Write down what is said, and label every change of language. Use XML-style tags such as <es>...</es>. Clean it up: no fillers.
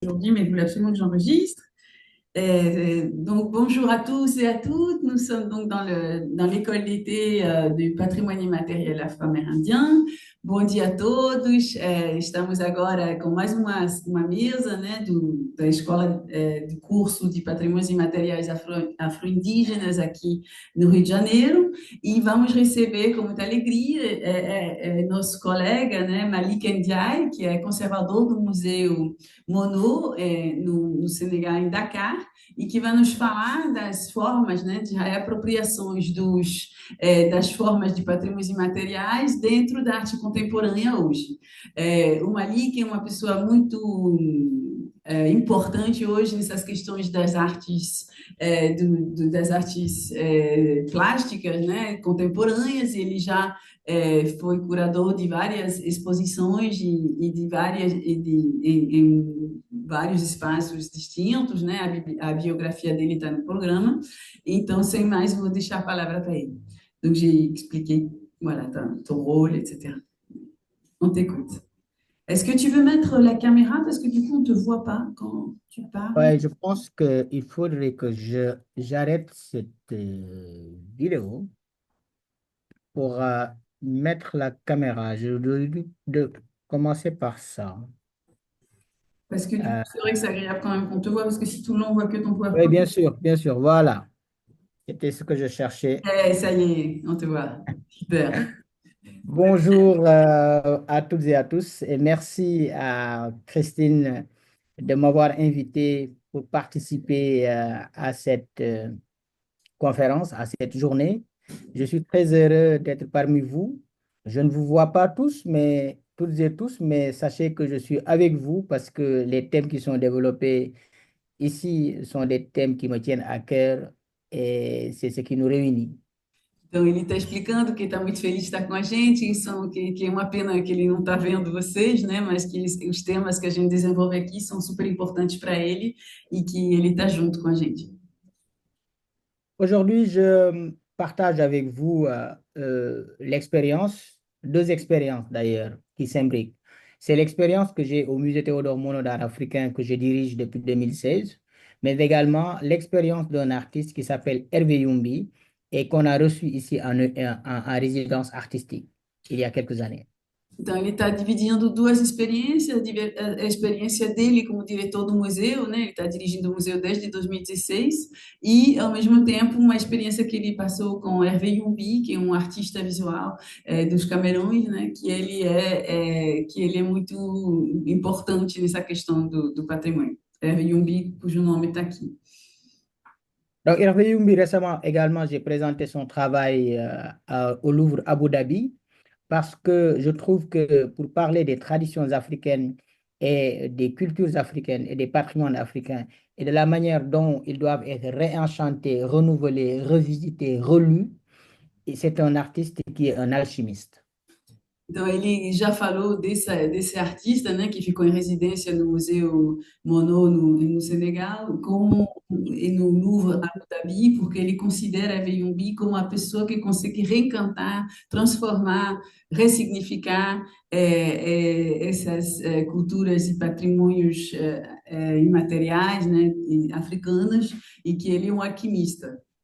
<fr>Aujourd'hui, mais il voulait absolument que j'enregistre. Donc, bonjour à tous et à toutes. Nous sommes donc dans l'école d'été do Patrimônio Imaterial Afro-Ameríndio.</fr> <pt>Bom dia a todos. Estamos agora com mais uma mesa, né, da escola, do curso de Patrimônios Imateriais Afro-Indígenas aqui no Rio de Janeiro. E vamos receber com muita alegria nosso colega, né, Malik Ndiaye, que é conservador do Museu Mono, no Senegal, em Dakar, e que vai nos falar das formas, né, de reapropriações das formas de patrimônios imateriais dentro da arte contemporânea hoje. O Malik é uma pessoa muito importante hoje nessas questões das artes, das artes plásticas, né, contemporâneas, e ele já foi curador de várias exposições e de várias em vários espaços distintos, né? A biografia dele está no programa. Então, sem mais, vou deixar a palavra para ele.</pt> <fr>Donc, j'ai expliqué, voilà, ton rôle, etc. On t'écoute. Est-ce que tu veux mettre la caméra parce que du coup, on ne te voit pas quand tu parles? Ouais, je pense qu'il faudrait que j'arrête cette vidéo pour mettre la caméra. Je dois de commencer par ça. Parce que du coup, Euh, c'est vrai que c'est agréable quand même qu'on te voit parce que si tout le monde voit que ton oui, PowerPoint, bien sûr, voilà. C'était ce que je cherchais. ça y est, on te voit. Super. Bonjour à toutes et à tous et merci à Christine de m'avoir invité pour participer à cette conférence, à cette journée. Je suis très heureux d'être parmi vous. Je ne vous vois pas tous, mais toutes et tous, mais sachez que je suis avec vous parce que les thèmes qui sont développés ici sont des thèmes qui me tiennent à cœur et c'est ce qui nous réunit.</fr> <pt>Então, ele está explicando que está muito feliz de estar com a gente, que é uma pena que ele não está vendo vocês, né? Mas que os temas que a gente desenvolve aqui são super importantes para ele e que ele está junto com a gente.</pt> <fr>Aujourd'hui, je partage avec vous l'expérience, deux expériences d'ailleurs, qui s'imbriquent. C'est l'expérience que j'ai au Musée Théodore Monod d'art africain que je dirige depuis 2016, mais également l'expérience d'un artiste qui s'appelle Hervé Youmbi et qu'on a reçu ici en résidence artistique il y a quelques années.</fr> <pt>Então, ele está dividindo duas experiências, a experiência dele como diretor do museu, né? Ele está dirigindo o museu desde 2016, e, ao mesmo tempo, uma experiência que ele passou com Hervé Youmbi, que é um artista visual dos Camerões, né? Que ele é muito importante nessa questão do patrimônio. Hervé Youmbi, cujo nome está aqui.</pt> <fr>Donc, Hervé Youmbi, récemment également, j'ai présenté son travail au Louvre Abu Dhabi parce que je trouve que pour parler des traditions africaines et des cultures africaines et des patrimoines africains et de la manière dont ils doivent être réenchantés, renouvelés, revisités, relus, et c'est un artiste qui est un alchimiste.</fr> <pt>Então, ele já falou desse artista, né, que ficou em residência no Museu Monod no Senegal, e no Louvre Abu Dhabi, porque ele considera Veyumbi como a pessoa que consegue reencantar, transformar, ressignificar essas culturas e patrimônios imateriais, né, africanos, e que ele é um alquimista.</pt>